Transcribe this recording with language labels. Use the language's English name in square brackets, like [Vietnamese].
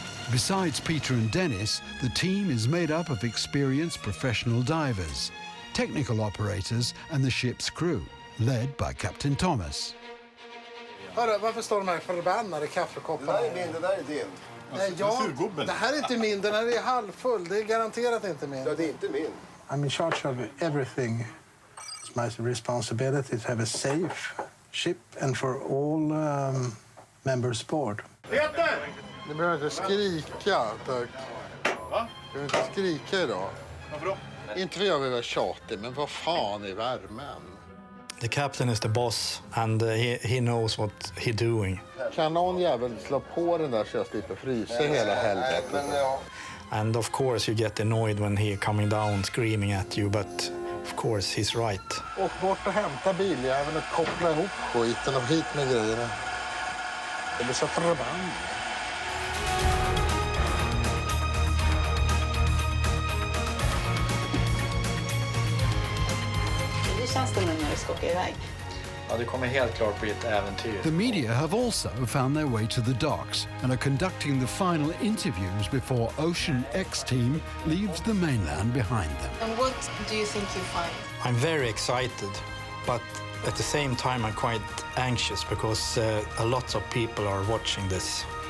[English] Besides Peter and Dennis, the team is made up of experienced professional divers, technical operators and the ship's crew, led by Captain Thomas. [Swedish] Hörru, varför står de här förbannade kaffekopparna? Det där är min, det där är din. Nej, det här är inte min, den här är halvfull. Det är garanterat inte min. Ja, det är inte min. [English] I'm in charge of everything. It's my responsibility to have a safe ship and for all members aboard. [Swedish] Peter! Ni behöver inte skrika, tack. Va? Du behöver inte skrika idag. Varför då? Inte för jag vill vara tjatig, men vad fan är värmen? [English] The captain is the boss and he knows what he's doing. [Swedish] Kan någon jävel slå på den där så jag slipper frysa hela helvetet? Men ja. [English] And of course you get annoyed when he coming down screaming at you, but of course he's right. [Swedish] Åk bort och hämta biljäveln och koppla ihop skiten och hit med grejerna. Det blir så förbannat. Hur känns det nu när du ska åka iväg? Ja, det kommer helt klart bli ett äventyr. [English] The media have also found their way to the docks and are conducting the final interviews before Ocean X team leaves the mainland behind them. And what do you think you find? I'm very excited, but At the same time, I'm quite anxious because a lot of people are watching this.